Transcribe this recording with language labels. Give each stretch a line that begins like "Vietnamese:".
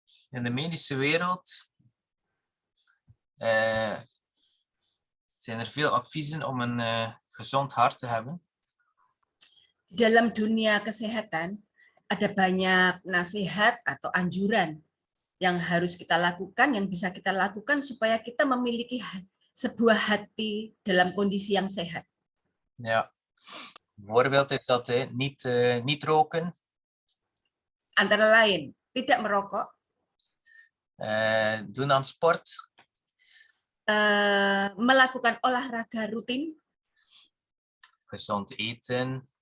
Dutch: In de medische wereld zijn er veel adviezen om een gezond hart te hebben.
Indonesian: Di dalam dunia kesehatan ada banyak nasihat atau anjuran yang harus kita lakukan, yang bisa kita lakukan supaya kita memiliki sebuah hati dalam kondisi yang sehat.
Dutch: Ja. Bijvoorbeeld is dat niet roken.
Indonesian: Antara lain, tidak merokok.
Dutch: Doen aan sport.
Indonesian: Melakukan olahraga rutin.
Dutch: Gezond eten.